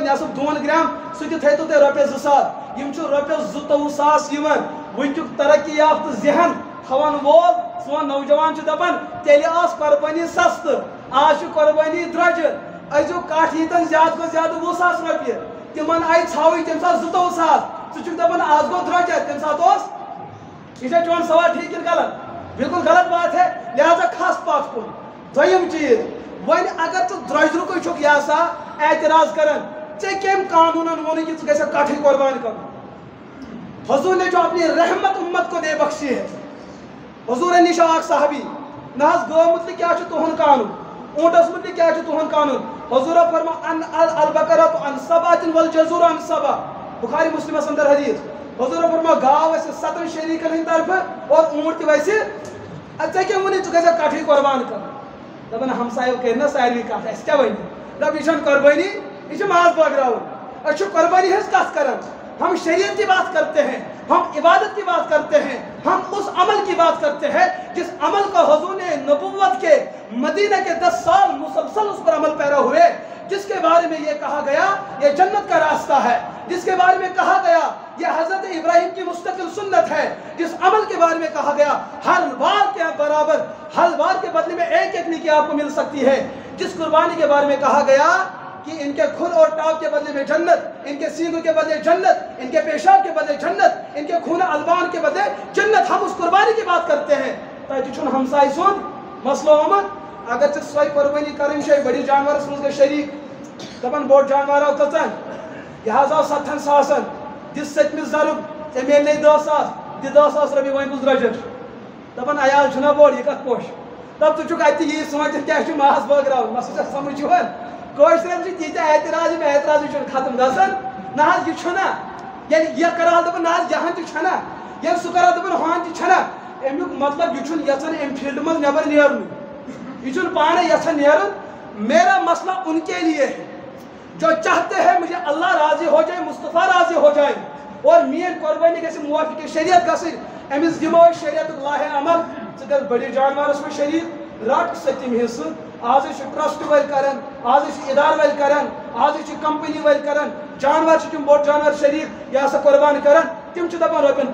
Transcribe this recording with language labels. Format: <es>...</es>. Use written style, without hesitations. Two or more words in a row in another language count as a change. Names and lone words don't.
<ks>نٮ۪صٕف 2 گرام سُہ تہِ تھٲیتو تُہۍ رۄپیس 2,000 یِم چھِ رۄپیس 22,000 یِوان وٕنکیُک ترقی یافتہٕ ذہن تھاون وول سون نوجوان چھُ دپان تیٚلہِ ٲس قۄربٲنی سستہٕ آز چھِ قۄربٲنی درٛوجہِ أزیُک کٹھ ییٖتن زیادٕ کھۄتہٕ زیادٕ 20,000 رۄپیہِ تِمن آیہِ ژھاوٕج تمہِ ساتہٕ 22,000 ژٕ چھُکھ دپان آز گوٚو درٛوجر تمہِ ساتہٕ اوس یہ چھا چون سوال ٹھیک کِنہٕ غلط</ks> <ur>بالکل غلط بات ہے</ur> <ks>لہذا کھس پتھ کُن دوٚیِم چیٖز وۄنۍ اگر ژٕ درٛوجرُکٕے چھُکھ یہِ ہسا اعتراض کران ژےٚ کٔمۍ قانوٗنن ووٚنُکھ کہ ژٕ گژھکھ کٹھٕے قۄربان کرُن</ks> <ur>حضور نے جو اپنی رحمت امت کو دے بخشی ہے</ur> <ks>حضور نش اکھ صحابی نہ حظ گٲو متعلق کیٛاہ چھُ تُہُنٛد قانوٗن اونٹس متعلق کیٛاہ چھُ تُہُنٛد قانوٗن حضورو فرما</ks> <ar>ان البقرۃ عن سبعۃ والجزور عن سبع</ar> <ks>بخاری مسلمس اندر حدیث حضورو فرما گاو وسہِ 7 شریٖکن ہٕنٛدِ طرفہٕ اور اونٹ تہِ وسہِ ژےٚ کیٛاہ ووٚنُے ژٕ گژھکھ کٹھٕے قۄربان کرُن دپان ہمسایو کٔرۍ نا سارنٕے کتھ اَسہِ کیٛاہ وَنہِ دپ یہِ چھنہٕ قۄربٲنی یہِ چھِ ماز بٲگراوُن أسۍ چھِ قۄربٲنی ہٕنٛز کتھ کران</ks> <ur>ہم شریعت کی بات کرتے ہیں ہم عبادت کی بات کرتے ہیں ہم اس عمل کی بات کرتے ہیں جس عمل کو حضور نے نبوت کے مدینہ کے 10 سال مسلسل اس پر عمل پیرا ہوئے جس کے بارے میں یہ کہا گیا یہ جنت کا راستہ ہے جس کے بارے میں کہا گیا یہ حضرت ابراہیم کی مستقل سنت ہے جس عمل کے بارے میں کہا گیا ہر بار کے برابر ہر بار کے بدلے میں ایک نیکی آپ کو مل سکتی ہے جس قربانی کے بارے میں کہا گیا کہ ان کے کھر اور ٹاپ کے بدلے میں جنت ان کے سینگوں کے بدلے جنت ان کے پیشاب کے بدلے جنت ان کے خون البان کے بدلے جنت ہم اس قربانی کی بات کرتے ہیں تاکہ</ur> <ks>چھن ہمسائے سن مسئلہ آمد اگر ژٕ سوے قربانی کرن چھے بڑی جانورس منٛز گژھِ شریک دپان بوٚڑ جانور آو کٔژن یہِ حظ آو 70 ساسن دِس سٔتمِس ضرب ژےٚ میلنے 10,000 دِ 10,000 رۄپیہِ وۄنۍ کُس درٛوجر دپان عیال چھُنا بوٚڑ یہِ کتھ پوش دپ ژٕ چھُکھ اتہِ یی سونٛچِتھ کیٛاہ چھُ ماز بٲگراوُن مسلہٕ چھا سمجھ یِوان کٲشرٮ۪ن چھِ تیٖتیٛاہ اعتراض یِم اعتراضٕے چھُنہٕ ختم گژھان نہ حظ یہِ چھُنا ییٚلہِ یہِ کرہا دپان نہ حظ یہن تہِ چھنا ییٚلہِ سُہ کرہا دپان ہون تہِ چھنا امیُک مطلب یہِ چھُنہٕ یژھان امہِ فیٖلڈٕ منٛز نٮ۪بر نیرنُے یہ چھُنہٕ پانے یژھان نیرُن</ks> <ur>میرا مسئلہ ان کے لیے ہے جو چاہتے ہیں مجھے اللہ راضی ہو جائے مصطفیٰ راضی ہو جائے</ur> <ks>اور میٛٲنۍ قۄربٲنی گژھِ موافق شریعت گژھٕنۍ أمِس دِمو أسۍ شریعتُک لاہے عمل ژٕ گژھ بٔڑِس جانورس منٛز شریٖک رٹ سٔتِم حصہٕ آز چھِ ٹرسٹ وٲلۍ کران آز چھِ ادارٕ وٲلۍ کران آز چھِ کمپنی وٲلۍ کران جانور چھِ تِم بوٚڑ جانور شریٖک یہِ ہسا قۄربان کران تِم چھِ دپان رۄپین</ks>